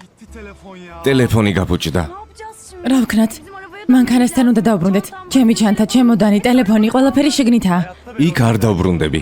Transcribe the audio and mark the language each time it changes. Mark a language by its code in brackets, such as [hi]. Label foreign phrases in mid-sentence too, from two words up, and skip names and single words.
[ka] ტელეფონი გაბუჭდა. [tr] Ne yapacağız şimdi? [ka] რა ვქნათ? [tr] Bizim arabaya [ka] მანქანასთან უნდა დავბრუნდეთ. ჩემი ჩანთა, ჩემოდანი, ტელეფონი, ყველაფერი შიგნითაა. იქ არ დავბრუნდები.